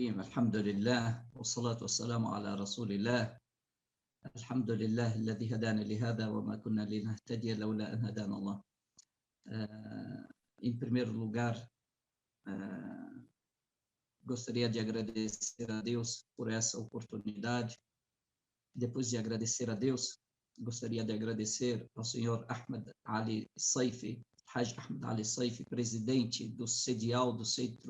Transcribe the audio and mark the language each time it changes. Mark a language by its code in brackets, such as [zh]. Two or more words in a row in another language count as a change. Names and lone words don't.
[ar] الرحيم الحمد لله والصلاة والسلام على رسول الله الحمد لله الذي هدانا لهذا وما كنا لنهتدي لولا أن هدانا الله. [pt] Em primeiro lugar, gostaria de agradecer a Deus por essa oportunidade. Depois de agradecer a Deus, gostaria de agradecer ao senhor Ahmed Ali Saifi, Haj Ahmed Ali Saifi, presidente do CEDIAL, do Centro